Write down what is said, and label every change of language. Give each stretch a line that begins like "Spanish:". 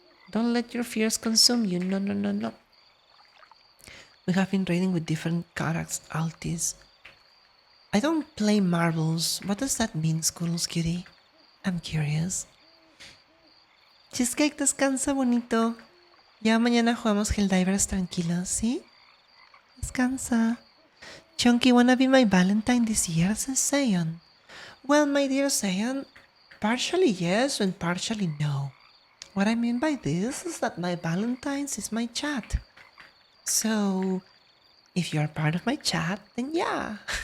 English: Don't let your fears consume you. No, no, no, no. We have been raiding with different characters, altis. I don't play marbles. What does that mean, Squirrels Cutie? I'm curious. Cheesecake,
Spanish: descansa, bonito. Ya mañana jugamos Helldivers tranquilos, ¿sí? Descansa.
English: Chunky, wanna be my Valentine this year, says Sayon. Well, my dear Sayon, partially yes and partially no. What I mean by this is that my Valentine's is my chat. So, if you're part of my chat, then yeah.